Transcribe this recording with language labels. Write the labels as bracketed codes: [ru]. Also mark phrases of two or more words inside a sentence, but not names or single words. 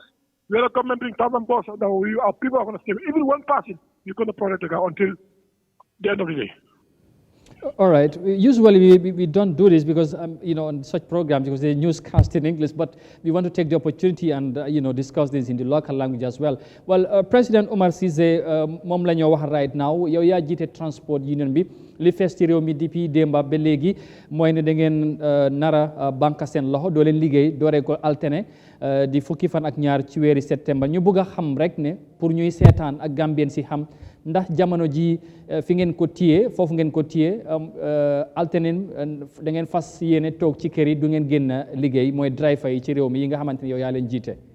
[en] We are a government bring 1,000 boss. Our people are going to stay. Even one person, you're going to protect the guy until the end of the day. All right. Usually we don't do this because on such programs because they newscast in English, but we want to take the opportunity and discuss this in the local language as well. [wo] Well, President Omar Cissé moom la ñoo wax [en] right now [wo] yow yaa jiite transport union bi li fees ci réew mi depuis démba ba léegi mooy ne da ngeen nara banque seen loxo doo leen liggéey dooree ko altine di fukki fan ak ñaar ci weeri septembre ñu bëgg a xam rek ne pour ñuy seetaan ak Gambien si xam ndax jamono ji fi ngeen ko téye foofu ngeen ko téye alternate da ngeen fas yéene toog ci kër yi du ngeen génn liggéey mooy driver yi ci réew mi yi nga xamante ne yow yaa leen jiite.